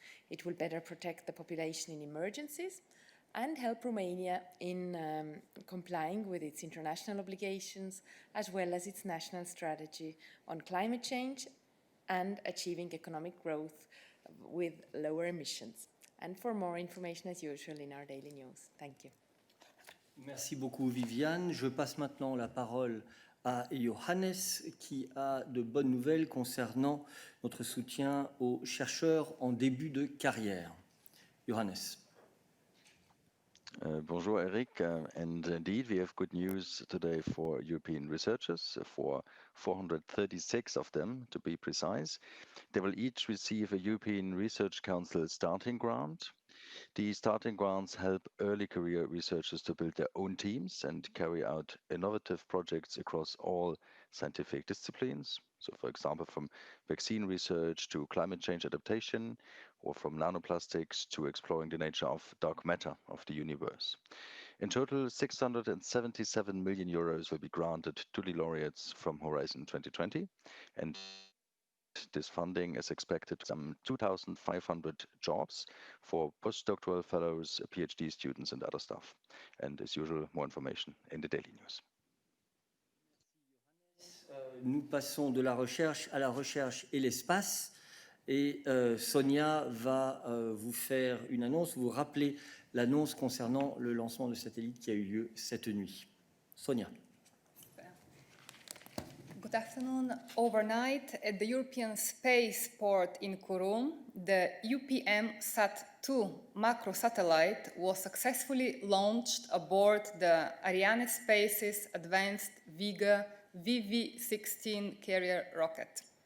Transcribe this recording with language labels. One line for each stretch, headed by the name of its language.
English: It will better protect the population in emergencies and help Romania in complying with its international obligations as well as its national strategy on climate change and achieving economic growth with lower emissions. And for more information, as usual, in our daily news. Thank you.
French: Merci beaucoup Viviane. Je passe maintenant la parole à Johannes qui a de bonnes nouvelles concernant notre soutien aux chercheurs en début de carrière. Johannes. Bonjour, Eric.
English: And indeed, we have good news today for European researchers, for 436 of them, to be precise. They will each receive a European Research Council starting grant. The starting grants help early career researchers to build their own teams and carry out innovative projects across all scientific disciplines. So, for example, from vaccine research to climate change adaptation, or from nanoplastics to exploring the nature of dark matter of the universe. In total, 677 million euros will be granted to the laureates from Horizon 2020, and this funding is expected to some 2,500 jobs for postdoctoral fellows, PhD students, and other staff. And as usual, more information in the daily news.
French: Nous passons de la recherche à la recherche et l'espace. Et Sonia va vous faire une annonce, vous rappeler l'annonce concernant le lancement de satellite qui a eu lieu cette nuit. Sonia.
English: Good afternoon. Overnight at the European Spaceport in Kourou, the UPM-SAT-2 macro satellite was successfully launched aboard the Ariane Space's advanced Vega VV-16 carrier rocket.